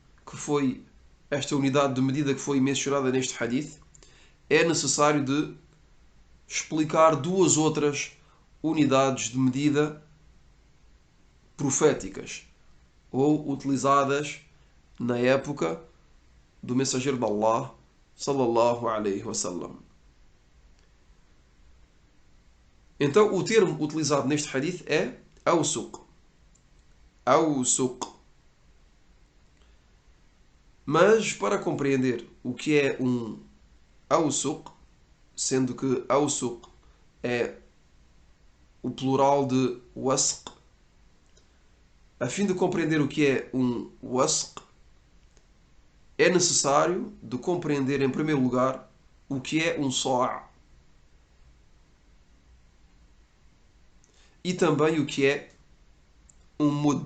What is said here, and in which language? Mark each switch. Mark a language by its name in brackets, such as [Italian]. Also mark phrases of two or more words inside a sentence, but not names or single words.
[Portuguese] de medida que foi mencionada neste hadith, é necessário de explicar duas outras unidades de medida proféticas ou utilizadas na época do mensageiro de Allah [Arabic] صلى الله عليه وسلم. [Portuguese] Então, o termo utilizado neste hadith é awsuq. Awsuq. Mas, para compreender o que é um awsuq, sendo que awsuq é o plural de wasq, a fim de compreender o que é um wasq, é necessário de compreender, em primeiro lugar, o que é um sa' e também o que é um mud.